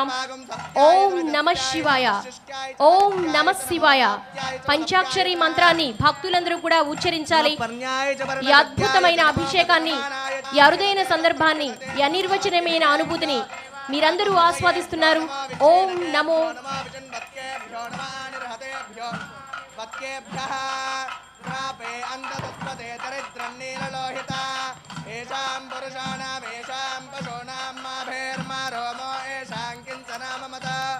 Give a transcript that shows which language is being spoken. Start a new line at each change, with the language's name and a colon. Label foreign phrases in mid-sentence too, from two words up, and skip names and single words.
Sanskrit: ఓం నమః శివాయ, ఓం నమః శివాయ
Telugu: పంచాక్షరి మంత్రాన్ని భక్తులందరూ కూడా ఉచ్చరించాలి. ఈ అద్భుతమైన అభిషేకాన్ని, ఈ అరుదైన సందర్భాన్ని, ఈ అనిర్వచనమైన అనుభూతిని మీరందరూ ఆస్వాదిస్తున్నారు.
Sanskrit: ఓం నమో प्रापे अंधतत्पदे दरिद्रन्नीललोहित येषां पुरुषाणां येषां पशूनां माभेर्मा रोमो येषां किञ्चन ममता